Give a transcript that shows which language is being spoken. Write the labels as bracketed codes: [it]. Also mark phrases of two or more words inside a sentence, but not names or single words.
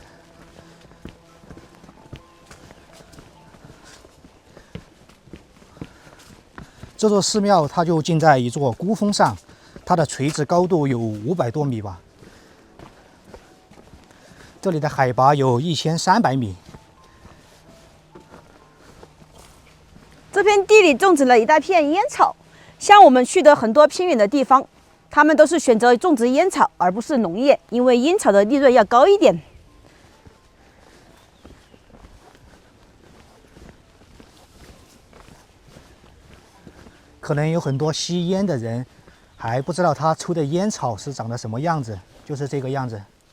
[zh] 這座寺廟它就建在一座孤峰上，它的垂直高度有500多米吧。這裡的海拔有1300米。這片地裡種植了一大片煙草，像我們去的很多偏遠的地方，他們都是選擇種植煙草，而不是農業，因為煙草的利潤要高一點。可能有很多吸煙的人還不知道他抽的煙草是長得什麼樣子，就是這個樣子。